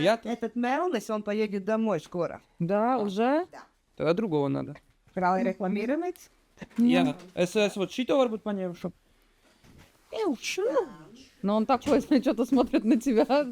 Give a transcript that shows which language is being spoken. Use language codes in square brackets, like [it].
[ru] Этот Мелнис, он поедет домой скоро. Да, уже? Тогда другого надо. Брал рекламировать? [lv] Jā, es вот šito varbūt paņemšu. [ru] Но он такой, что-то смотрит на тебя.